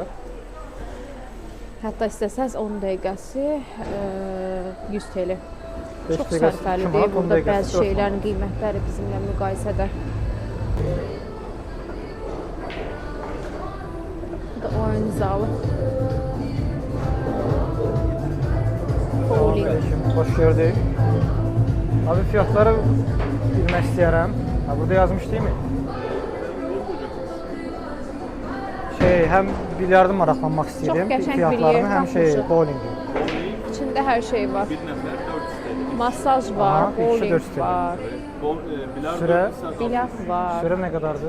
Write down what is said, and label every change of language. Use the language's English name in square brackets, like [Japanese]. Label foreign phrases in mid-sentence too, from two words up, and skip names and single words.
[Azerbaijani] Hətta istəsəz 10 dəqiqəsi 100 TL. 5 Çox dəqiqəsi sərfəlidir. 2 manat, 10 Burada dəqiqəsi bəzi 4 manat. şeylərin qiymətləri bizimlə müqayisədə. Bu da oyun zalı. Bowling. [Turkish] Hoş gördük. [Azerbaijani] Abi fiyatları bilmək istəyərəm. [Turkish] Ha, burada yazmış değil mi? [Azerbaijani] Həm bilyardı maraqlanmaq istəyirəm. qəşəng bir Fiyatlarını, yer həm tapmışıq. bowlingi. İçində hər şey var. Masaj var, Aha, bowling 200 TL. var, Sürə, bilyard var. sürə nə qədərdir?